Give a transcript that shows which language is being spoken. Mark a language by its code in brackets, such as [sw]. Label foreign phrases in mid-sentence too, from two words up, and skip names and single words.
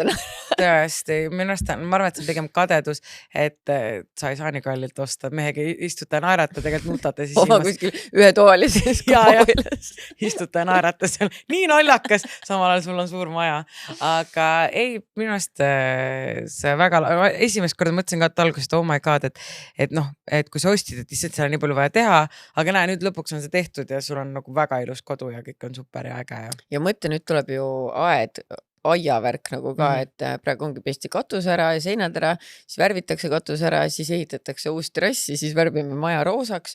[et] Tõesti, minu arust ma arvan, et see on pigem kadedus, et sa ei saa nii kallilt osta. Mehega istuta ja naerata, tegelikult nutate. Oma kuskil ühe toalises kapoiles. Istuta ja naerata seal. Nii naljakas, samal ajal sul on suur maja. Aga ei, minu arust see väga, esimest korda mõtlesin ka, et algusest, [en] oh my god, [et] et noh, et kui sa ostid, et lihtsalt seal on nii palju vaja teha, aga näe, nüüd lõpuks on see tehtud ja sul on nagu väga ilus kodu ja kõik on super ja äge. Ja mõtle, nüüd tuleb ju aiavärk nagu ka, et praegu ongi pesti katus ära ja seinad ära, siis värvitakse katus ära, siis ehitatakse uus terrassi, siis värvime maja roosaks